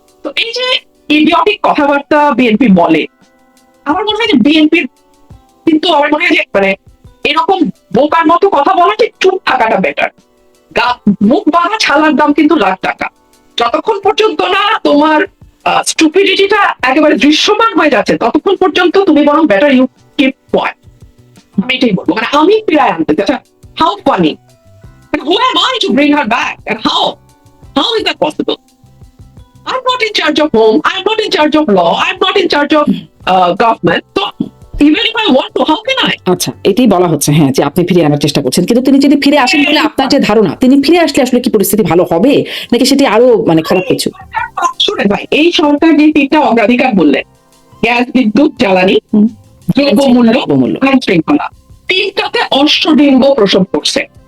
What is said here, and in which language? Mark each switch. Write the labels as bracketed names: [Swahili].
[Bangla] তো এই যে ইডিয়টিক কথাবার্তা বিএনপি বলে, আমার মনে হয় যে বিএনপির কিন্তু আমার মনে হয় যে এরকম বোকার মতো কথা বলা ঠিক চুপ থাকাটা বেটার। মুখ বাঁধা ছালার দাম কিন্তু লাখ টাকা। যতক্ষণ পর্যন্ত না তোমার স্টুপিডিটিটা একেবারে দৃশ্যমান হয়ে যাচ্ছে, ততক্ষণ পর্যন্ত তুমি বরং [English] Better you keep quiet. [Bangla] আমি এটাই বলবো, আমি ফিরায় আনতে চাই। [English] How funny, who am I to bring her back and how is that possible? I'm not in charge of home, I'm not in charge of law, I'm not in charge of government, so even if I want to, how can I? [Bangla] আচ্ছা, এটাই বলা হচ্ছে, হ্যাঁ, যে আপনি ফিরে আনার চেষ্টা করছেন, কিন্তু তিনি যদি ফিরে আসেন তাহলে আপনার যে ধারণা, তিনি ফিরে আসলে আসলে কি পরিস্থিতি ভালো হবে, নাকি সেটি আরো খারাপ কিছু? শুনেন ভাই, এই সরকার যে 3টা অগ্রাধিকার বললেন, গ্যাস, বিদ্যুৎ, জ্বালানি, দ্রব্যমূল্য, আইন শৃঙ্খলা, 3টাতে অষ্টডিম্ব প্রসব করছে।